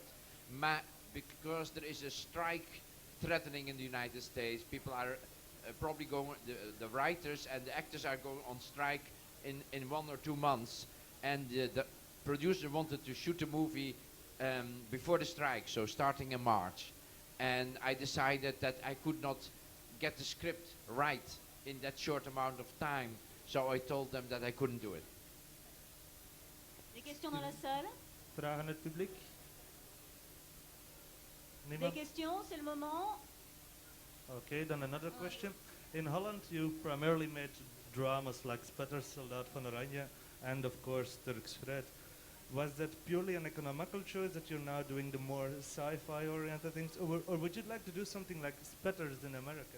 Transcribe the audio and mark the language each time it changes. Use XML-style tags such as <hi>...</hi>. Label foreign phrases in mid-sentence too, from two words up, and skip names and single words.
<en>Because there is a strike threatening in the United States, people are probably going, the writers and the actors are going on strike in 1 or 2 months. And the producer wanted to shoot the movie before the strike, so starting in March. And I decided that I could not get the script right in that short amount of time, so I told them that I couldn't do it.</en> <fr>des questions dans la salle?</fr> <nl>Vragen uit het publiek?</nl> <fr>Des</fr> <nl>Niemand?</nl> <fr>questions, c'est le moment.</fr> <en>Okay, then another question. In Holland, you primarily made dramas like Spetter, Soldaat van Oranje, and of course Turks Fruit. Was that purely an economical choice that you're now doing the more sci-fi oriented things, or would you like to do something like Spetters in America?</en>